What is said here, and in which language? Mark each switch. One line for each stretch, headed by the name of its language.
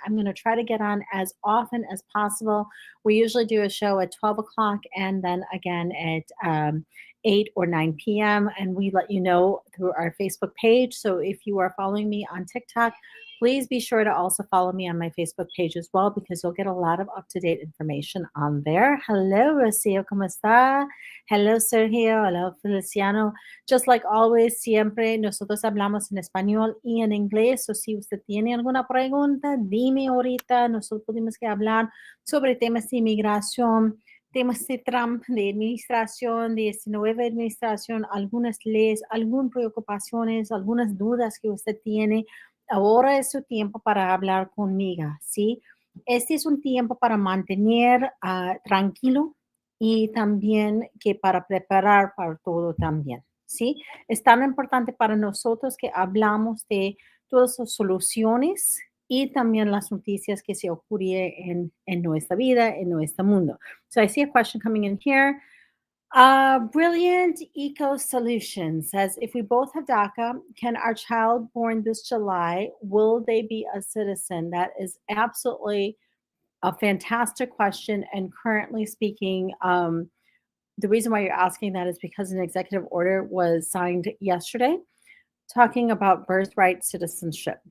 English: I'm going to try to get on as often as possible. We usually do a show at 12 o'clock and then again at 8 or 9 p.m. And we let you know through our Facebook page. So if you are following me on TikTok, please be sure to also follow me on my Facebook page as well because you'll get a lot of up to date information on there. Hello, Rocio,
Spanish: ¿cómo está?
English: Hello, Sergio. Hello, Feliciano. Just like always,
Spanish: siempre nosotros hablamos en español y en inglés. O si usted tiene alguna pregunta, dime ahorita. Nosotros podemos que hablar sobre temas de inmigración, temas de Trump, de administración, de esta nueva administración, algunas leyes, algunas preocupaciones, algunas dudas que usted tiene. Ahora es su tiempo para hablar conmigo, ¿sí? Este es un tiempo para mantener tranquilo y también que para preparar para todo también, ¿sí? Es tan importante para nosotros que hablamos de todas las soluciones y también las noticias que se ocurren en nuestra vida, en nuestro mundo.
English: So I see a question coming in here. Brilliant Eco Solution says, if we both have DACA, can our child born this July, will they be a citizen? That is absolutely a fantastic question. And currently speaking, the reason why you're asking that is because an executive order was signed yesterday talking about birthright citizenship.